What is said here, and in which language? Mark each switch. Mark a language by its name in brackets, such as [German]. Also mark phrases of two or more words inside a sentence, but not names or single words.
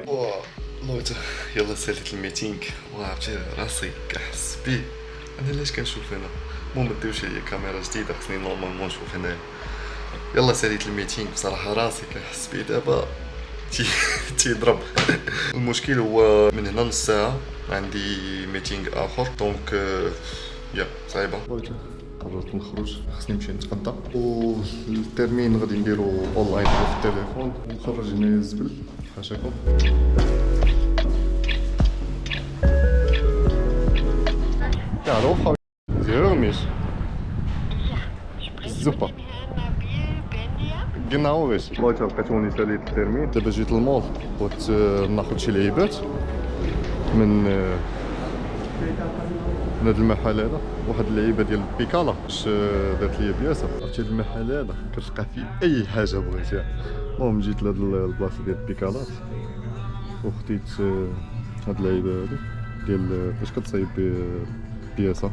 [German] Leute, [Arabic] يلا ساليت الميتينغ وعرفتي راسي كنحس بيه. انا علاش كنشوف هنا؟ المهم ديوش ليا كاميرا جديده خصني نورمالمون نشوف هنايا. يلا ساليت الميتينغ، بصراحه راسي كنحس بيه دابا تيضرب. المشكل هو من هنا نص ساعه عندي ميتينغ اخر، دونك يا صعيبه. قررت نخرج، خصني نمشي نتغدى، والترمين غادي نديرو اونلاين في التليفون، ونخرج هنايا الزبل حاشاكم. [German] Ja, hallo Frau. Sie hören mich? Super. Genau richtig. Leute, [Arabic] لقيتوني ساليت الترمين، دابا جيت للمول بغيت ناخد شي لعيبات من هاد المحل هذا. واحد اللعيبه ديال البيكالا باش دارت ليا بياسه. عرفتي هاد المحل هذا كتلقى فيه اي حاجه بغيتيها. المهم جيت لهاد البلاصه ديال البيكالات وخديت هاد اللعيبه هادي ديال باش كتصايب بياسه.